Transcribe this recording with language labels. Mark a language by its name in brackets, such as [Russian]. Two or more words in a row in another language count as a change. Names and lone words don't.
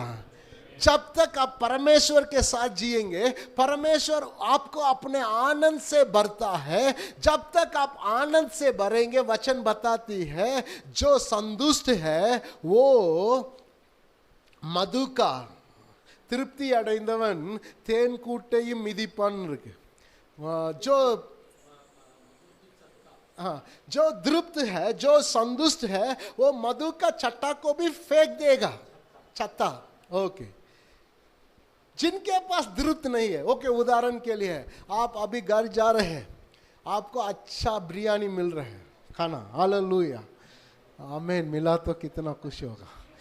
[Hindi] जब तक आप परमेश्वर के साथ जिएंगे, परमेश्वर आपको अपने आनंद से भरता है। जब तक आप आनंद से भरेंगे, वचन बताती है, जो संतुष्ट है वो मधु का [Tamil] திருப்தி அடைந்தவன் தேன் கூட்டையும் மிதிப்பான் இருக்கு। [Hindi] जो तृप्त है, जो संतुष्ट है, वो मधु का छत्ता को भी फेंक देगा, छत्ता। ओके, जिनके पास तृप्त नहीं है, ओके, उदाहरण के लिए आप अभी घर जा रहे हैं, आपको अच्छा बिरयानी मिल रहा है खाना, हालेलुया, आमीन, मिला तो कितना खुश होगा।